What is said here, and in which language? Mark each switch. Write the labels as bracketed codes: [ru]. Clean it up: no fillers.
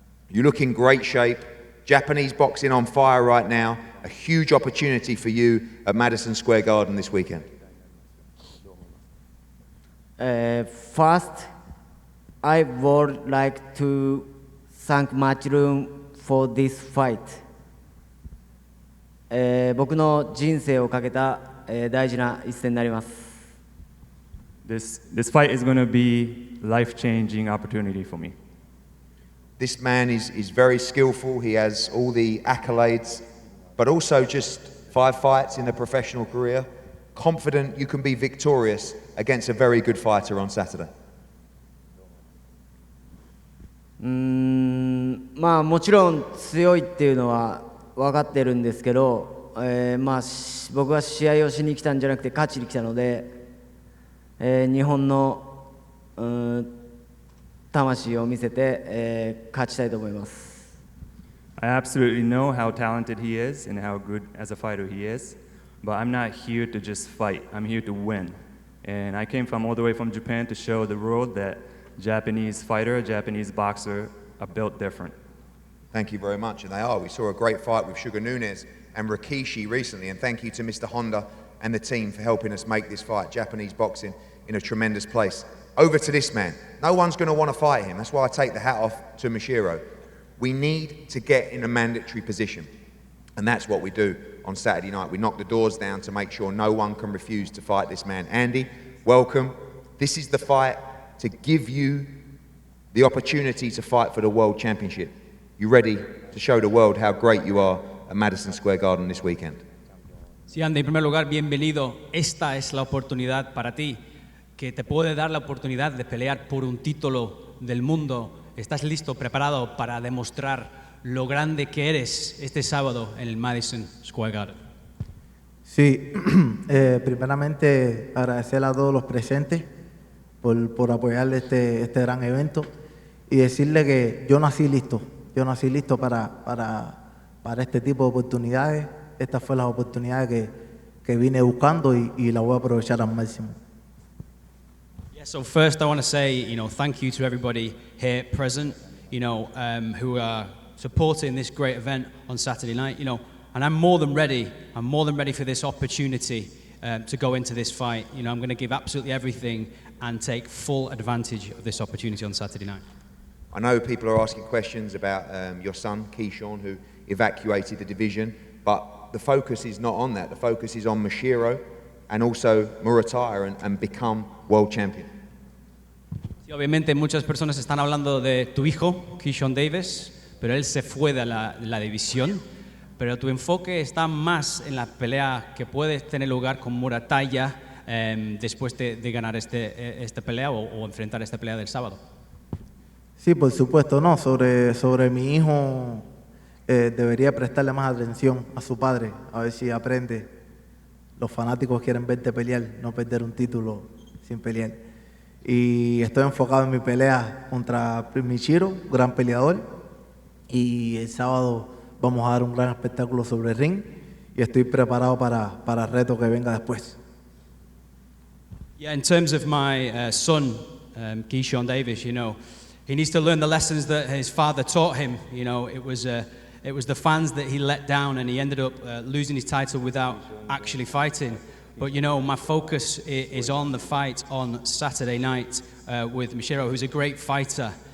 [en] You look in great shape. Japanese boxing on fire right now. A huge opportunity for you at Madison Square Garden this weekend. First, I would like to thank Matchroom for this fight. [ja] 僕の人生をかけた大事な一戦になります。 [en] This fight is going to be life-changing opportunity for me. This man is very skillful. He has all the accolades, but also just 5 fights in a professional career. Confident you can be victorious against a very good fighter on Saturday. [ja] まあもちろん強いっていうのは分かってるんですけど、まあ僕は試合をしに来たんじゃなくて勝ちに来たので、日本の魂を見せて、勝ちたいと思います。 [en] I absolutely know how talented he is and how good as a fighter he is, but I'm not here to just fight. I'm here to win. And I came from all the way from Japan to show the world that Japanese fighter, Japanese boxer are built different. Thank you very much, and they are. We saw a great fight with Sugar Nunes and Rikishi recently, and thank you to Mr. Honda and the team for helping us make this fight. Japanese boxing in a tremendous place. Over to this man. No one's going to want to fight him. That's why I take the hat off to Mashiro. We need to get in a mandatory position, and that's what we do on Saturday night. We knock the doors down to make sure no one can refuse to fight this man. Andy, welcome. This is the fight to give you the opportunity to fight for the World Championship. You ready to show the world how great you are at Madison Square Garden this weekend? [es] Sí, Andy, en primer lugar, bienvenido. Esta es la oportunidad para ti, que te puede dar la oportunidad de pelear por un título del mundo. ¿Estás listo, preparado para demostrar lo grande que eres este sábado en el Madison Square Garden? Sí, primeramente agradecer a todos los presentes por apoyar este gran evento y decirle que yo nací listo para este tipo de oportunidades. Estas fueron las oportunidades que vine buscando y las voy a aprovechar al máximo. [en] Yeah, so first I want to say, thank you to everybody here present, who are supporting this great event on Saturday night, and I'm more than ready for this opportunity to go into this fight. I'm going to give absolutely everything and take full advantage of this opportunity on Saturday night. I know people are asking questions about your son, Keyshawn, who evacuated the division, but the focus is not on that. The focus is on Mashiro and also Murataya and become world champion. [es] Sí, obviamente muchas personas están hablando de tu hijo, Keyshawn Davis, pero él se fue de la división. Pero tu enfoque está más en la pelea que puede tener lugar con Murataya después de ganar esta pelea o enfrentar esta pelea del sábado. Sí, por supuesto, no. Sobre mi hijo debería prestarle más atención a su padre, a ver si aprende Los fanáticos quieren verte pelear, no perder un título sin pelear. Y estoy enfocado en mi pelea contra Michiro, gran peleador. Y el sábado vamos a dar un gran espectáculo sobre el ring. Y estoy preparado para el reto que venga después. [en] Yeah, in terms of my son, Keyshawn Davis, you know, he needs to learn the lessons that his father taught him. You know, it was the fans that he let down, and he ended up losing his title without actually fighting. But you know, my focus is on the fight on Saturday night with Michiro, who's a great fighter.